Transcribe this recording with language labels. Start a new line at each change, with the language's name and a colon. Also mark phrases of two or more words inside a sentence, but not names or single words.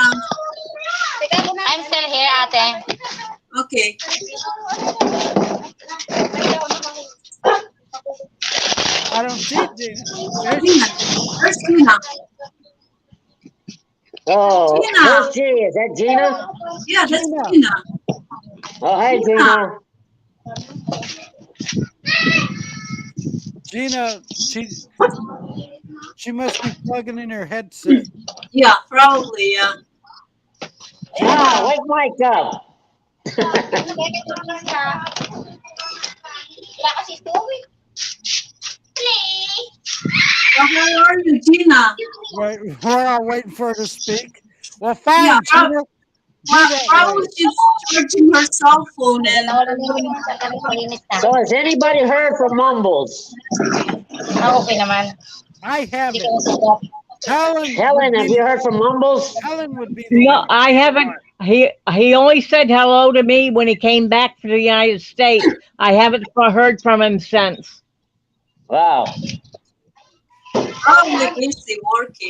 English: I'm still here, ate. okay. I don't see Gina. There's Gina. Where's Gina? Oh, Gina. who's G? Is that Gina? Yeah, that's Gina. Gina. Oh, hi, Gina. Gina. Gina, she must be plugging in her headset. Yeah, probably, yeah. Ah, Gina, wake Mike up. So how are you, Gina? wait, we're all waiting for her to speak. Well, Yeah, fine, Gina. Do that probably way. she's charging her cell phone and doing. So has anybody heard from Mumbles?
Filipino: Okay naman.
English: I
Filipino: Hindi ka
English: haven't.
Filipino: masarap.
English: Helen, have you heard from Mumbles? Helen would be the No, one. I haven't. He only said hello to me when he came back to the United States. I haven't heard from him since. Wow. Probably busy working.